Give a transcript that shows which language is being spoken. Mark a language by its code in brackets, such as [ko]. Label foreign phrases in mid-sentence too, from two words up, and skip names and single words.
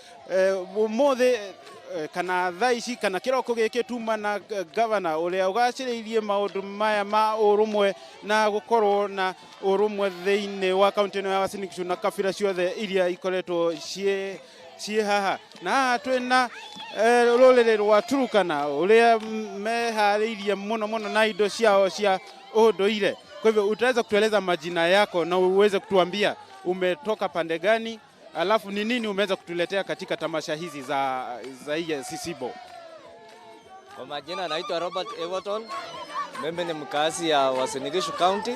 [ki] mothe kana thaici kana kiroko giki tuma na governor uria ugaciriirie maundu maya ma urumwe na gukorwo na urumwe thiini wa county ya Uasin Gishu na kabira ciothe iria ikoretwo cie haha na twina ruriri rwa Turkana uria mehariirie muno na indo ciao cia unduire. [sw] Kwa hivyo utaweza kutueleza majina yako na uweze kutuambia umetoka pande gani, alafu ni nini umeweza kutuletea katika tamasha hizi za hii Sisibo? Kwa majina naitwa Robert Everton. Mimi ni mkazi ya Uasin Gishu County.